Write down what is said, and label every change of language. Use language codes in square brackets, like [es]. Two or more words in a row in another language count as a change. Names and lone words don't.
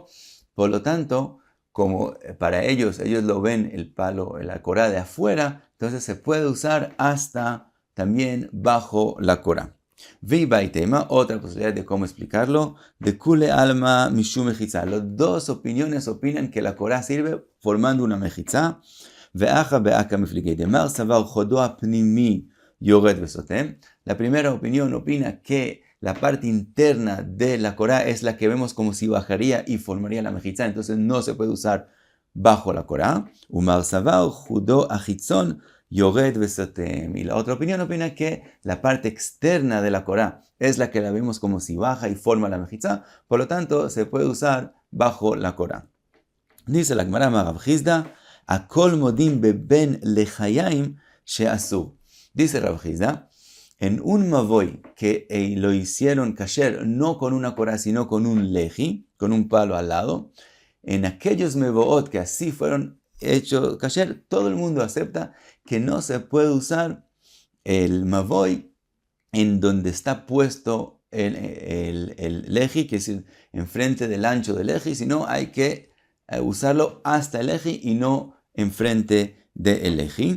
[es] Por lo tanto, como para ellos lo ven el palo, la Corá de afuera, entonces se puede usar hasta también bajo la Corá. Viva y tema, otra posibilidad de cómo explicarlo, [arc] דכולי עלמא משום מחיצה. [es] Las dos opiniones opinan que la Corá sirve formando una mejizá. [arc] ואחא בעקא מיפלגי דמר סבר חודו אפנימי יורד וסותם. [es] La primera opinión opina que la parte interna de la Corá es la que vemos como si bajaría y formaría la mejizá, entonces no se puede usar bajo la Corá. [arc] ומר סבר חודו אחיצון יורד וסותם. [es] Y la otra opinión opina que la parte externa de la Corá es la que la vemos como si baja y forma la mejizá, por lo tanto se puede usar bajo la Corá. Dice la Gemara Rav Chizda, [arc] הכל מודים בבין לחיים שאסור. [es] Dice Rav Chizda, en un mavoy que lo hicieron kasher no con una Corá sino con un leji, con un palo al lado, en aquellos mevoot que así fueron hechos kasher, todo el mundo acepta que no se puede usar el mavoy en donde está puesto el leji, que es enfrente del ancho del leji, sino hay que usarlo hasta el leji y no enfrente del leji.